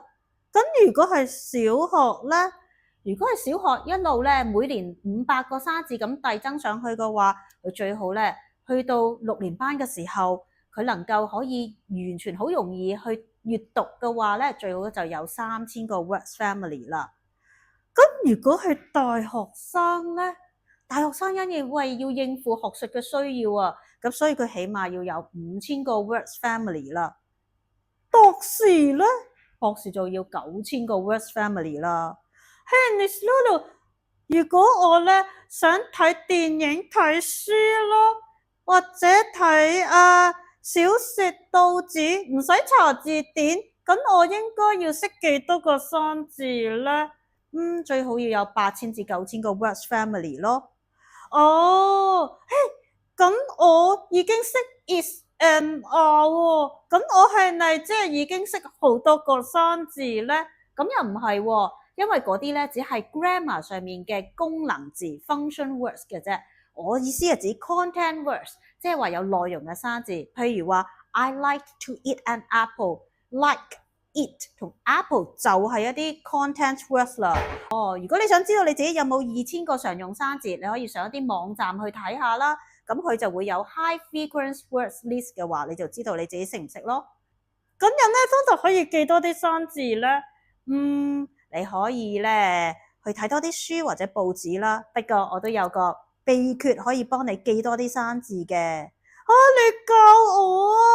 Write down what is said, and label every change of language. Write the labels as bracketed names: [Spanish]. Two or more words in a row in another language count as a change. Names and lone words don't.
[Cantonese] 咁如果係小學咧，如果係小學一路咧，每年500個生字咁遞增上去嘅話，佢最好咧，去到6年班嘅時候，佢能夠可以完全好容易去閱讀嘅話咧，最好就有3000個 [English] words family [Cantonese] 啦。咁如果係大學生咧，大學生因為要應付學術嘅需要啊，咁所以佢起碼要有5000個 [English] words family [Cantonese] 啦。博士咧，博士就要9000個 [English] words family [Cantonese] 啦。Hey Miss Lulu，如果我咧想睇電影睇書咯，或者睇小說報紙，唔使查字典，咁我應該要識幾多個生字咧？最好要有8000至9000個 [English] words family [Cantonese] 咯。咁我已經識 [English] is and are [Cantonese] 喎，咁我係咪即係已經識好多個生字咧？咁又唔係喎。因為嗰啲咧只係 grammar 上面嘅功能字 [English] function words [Cantonese] 嘅啫。我意思係指 [English] content words， [Cantonese] 即係話有內容嘅生字。譬如話 [English] I like to eat an apple， like eat [Cantonese] 同 apple 就係一啲 [English] content words [Cantonese] 啦。如果你想知道你自己有冇2000個常用生字，你可以上一啲網站去睇下啦。咁佢就會有 [English] high frequency words list [Cantonese] 嘅話，你就知道你自己識唔識咯。咁有咩方法可以記多啲生字咧？你可以咧去睇多啲書或者報紙啦。不過我都有個秘訣可以幫你記多啲生字嘅。你教我啊？